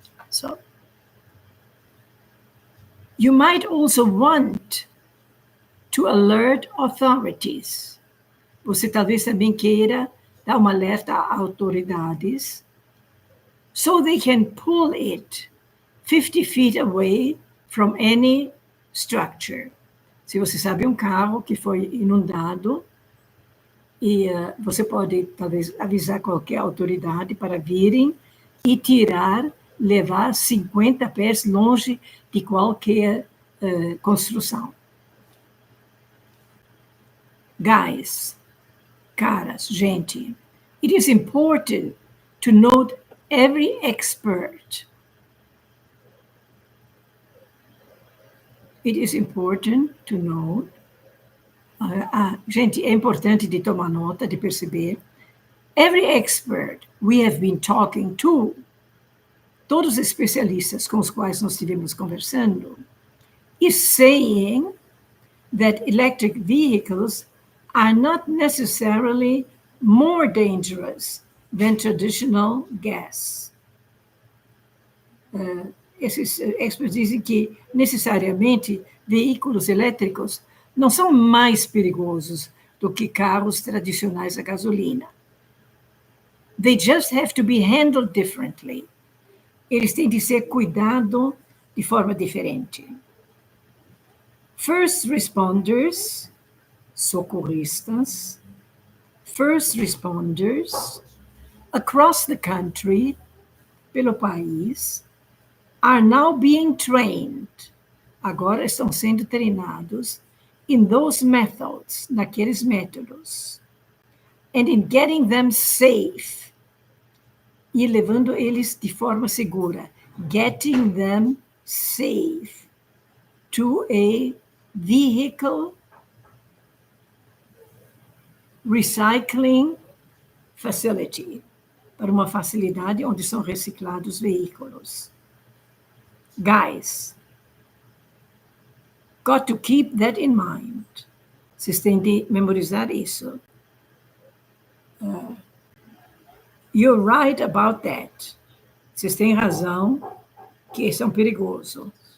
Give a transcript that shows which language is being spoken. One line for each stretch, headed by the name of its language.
English: So, you might also want to alert authorities.
Portuguese: Você talvez também queira dar uma alerta a autoridades
English: so they can pull it 50 feet away from any structure.
Portuguese: Se você sabe um carro que foi inundado, e você pode talvez avisar qualquer autoridade para virem e levar 50 pés longe de qualquer construção.
English: Guys,
Portuguese: caras, gente,
English: it is important to note every expert. It is important to note.
Portuguese: Gente, é importante de tomar nota, de perceber.
English: Every expert we have been talking to,
Portuguese: todos os especialistas com os quais nós estivemos conversando,
English: is saying that electric vehicles are not necessarily more dangerous than traditional gas.
Portuguese: Esses experts dizem que, necessariamente, veículos elétricos não são mais perigosos do que carros tradicionais a gasolina.
English: They just have to be handled differently.
Portuguese: Eles têm de ser cuidados de forma diferente.
English: First responders, socorristas, first responders across the country,
Portuguese: pelo país,
English: are now being trained,
Portuguese: agora estão sendo treinados
English: in those methods,
Portuguese: naqueles métodos,
English: and in getting them safe,
Portuguese: e levando eles de forma segura,
English: getting them safe to a vehicle recycling facility,
Portuguese: para uma facilidade onde são reciclados veículos.
English: Guys, got to keep that in mind.
Portuguese: Vocês têm de memorizar isso.
English: You're right about that.
Portuguese: Vocês têm razão que são perigosos.